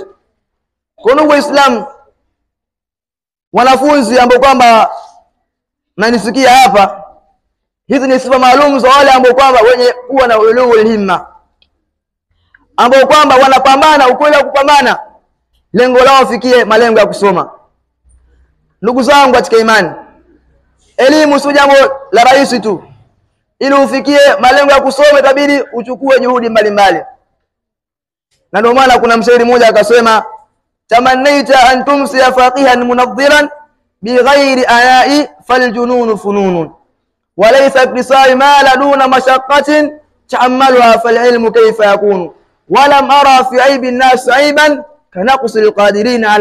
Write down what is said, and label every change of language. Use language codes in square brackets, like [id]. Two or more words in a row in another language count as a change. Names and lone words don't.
[sw] Kwa ndugu Waislamu, wanafunzi ambao kwamba nanisikia hapa, hizi ni sifa maalum za wale ambao kwamba wenye kuwa na [ar] أولو الهمة, [sw] ambao kwamba wanapambana ukweli wa kupambana, lengo lao fikie malengo ya kusoma. Ndugu zangu katika imani, elimu si jambo la rahisi tu. Ili ufikie malengo ya kusoma itabidi uchukue juhudi mbalimbali. Na ndio maana kuna mshairi mmoja akasema, [ar] تمنيت أن تمسي فقيها مناظرا بغير عناء فالجنون فنون وليس اكتساب مال دون مشقة تحملها فالعلم كيف يكون ولم أر في عيوب الناس عيبا كنقص القادرين